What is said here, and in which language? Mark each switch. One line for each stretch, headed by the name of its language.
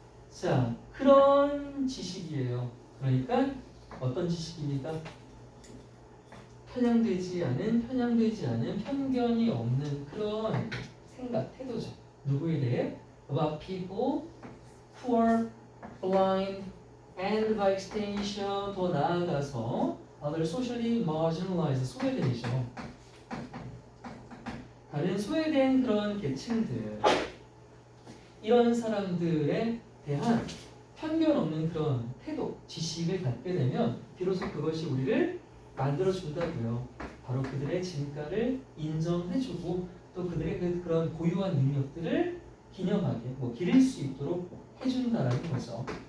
Korean: 자, 그런 지식이에요. 그러니까 어떤 지식입니까? 편향되지 않은, 편견이 없는 그런 생각, 태도죠. 누구에 대해?
English: About people who are blind and by extension
Korean: 더 나아가서
English: other socially marginalized,
Korean: 소외되죠. 다른 소외된 그런 계층들, 이런 사람들에 대한 편견 없는 그런 태도, 지식을 갖게 되면 비로소 그것이 우리를 만들어준다고요. 바로 그들의 진가를 인정해주고 또 그들의 그런 고유한 능력들을 기념하게, 기릴 수 있도록 해준다라는 거죠.